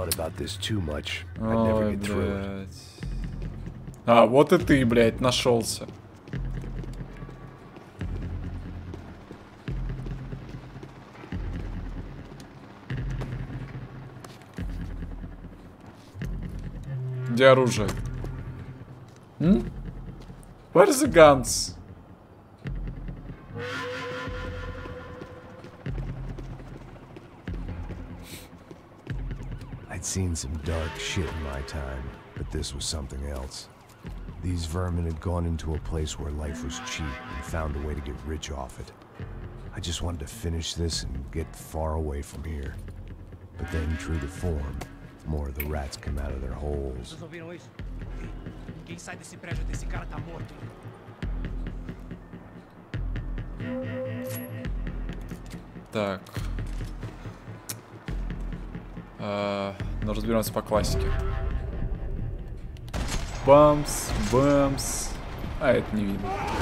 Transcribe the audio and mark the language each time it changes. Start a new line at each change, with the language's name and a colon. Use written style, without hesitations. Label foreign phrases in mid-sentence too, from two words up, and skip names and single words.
Russian: Ой, блядь. А, вот и ты, блядь, нашелся. Где оружие?
English: Where's the guns? I'd seen some dark shit in my time, but this was something else. These vermin had gone into a place where life was cheap and found a way to get rich off it. I just wanted to finish this and get far away from here. But then, true to form, more of the rats come out of their holes.
Portuguese: Vocês ouviram isso? Quem sai desse prédio desse cara tá morto.
Russian: Так. Ну, разберемся по классике. Бамс, бамс. А, это не видно.